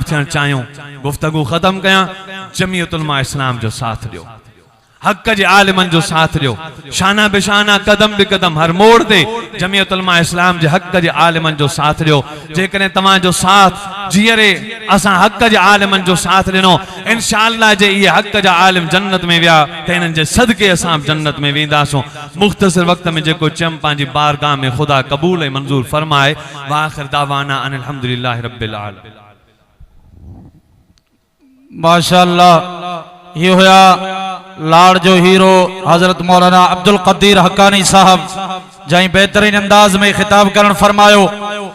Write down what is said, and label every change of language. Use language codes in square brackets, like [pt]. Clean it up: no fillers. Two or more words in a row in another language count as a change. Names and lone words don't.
[sd] थियण चाहियो गुफ्तगू ख़त्म कयां जमीयतुल उलमा इस्लाम जो साथ ॾियो हक़ जे आलिमन जो साथ ॾियो शाना बेशाना कदम बि कदम हर मोड़ ते जमीयतुल उलमा इस्लाम जे हक़ जे आलिमन जो साथ ॾियो जेकॾहिं तव्हांजो साथ जीअरे असां हक़ जे आलिमन जो साथ ॾिनो इंशाअल्लाह जे इहे हक़ जा आलिम जन्नत में विया त इन्हनि जे सदके असां जन्नत में वेंदासूं मुख़्तसिर वक़्त में जेको चयमि पंहिंजी बारगाह में ख़ुदा क़बूल ऐं मंज़ूर फरमाए [ar] وآخر دعوانا أن الحمد لله رب العالمين [sd] माशाअल्लाह ये होया लाड़ जो हीरो हजरत मौलाना अब्दुल कदीर हक्कानी साहब जहीं बेहतरीन अंदाज में खिताब करण फरमायो।